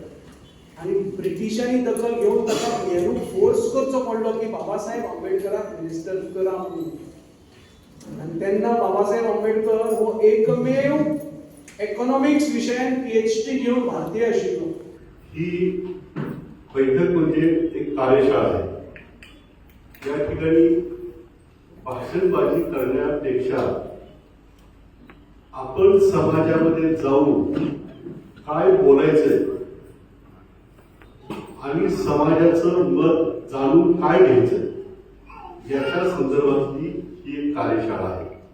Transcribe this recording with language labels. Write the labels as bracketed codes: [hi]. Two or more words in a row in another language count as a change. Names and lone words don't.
[kok] आनी ब्रिटिशांनी दखल घेवन ताका नेहरू फोर्स करचो पडलो की बाबासाहेब आंबेडकराक मिनिस्टर करा म्हणून. आनी तेन्ना बाबासाहेब आंबेडकर हो एकमेव इकॉनॉमिक्स विशयान PhD घेवन भारतीय आशिल्लो. [mr] ही बैठक म्हणजे एक कार्यशाळा आहे. या ठिकाणी भाषणबाजी करण्यापेक्षा आपण समाजामध्ये जाऊन काय बोलायचंय आणि समाजाचं मत जाणून काय घ्यायचं याच्या संदर्भातली ही एक कार्यशाळा आहे.